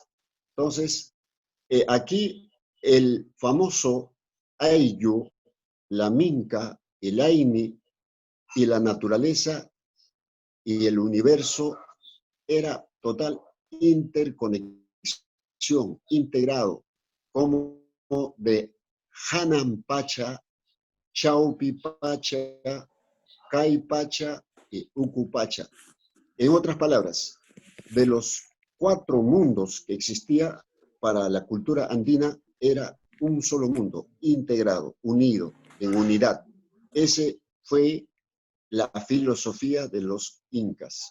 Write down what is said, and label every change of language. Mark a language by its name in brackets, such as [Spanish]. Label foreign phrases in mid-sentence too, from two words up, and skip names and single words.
[Spanish] Entonces, aquí el famoso Ayllu, la Minca, el Aini y la naturaleza y el universo era total interconexión, integrado, como de Hanan Pacha, Chaupi Pacha, Kai Pacha y Uku Pacha. En otras palabras, de los 4 mundos que existía para la cultura andina, era un solo mundo, integrado, unido, en unidad. Ese fue la filosofía de los incas.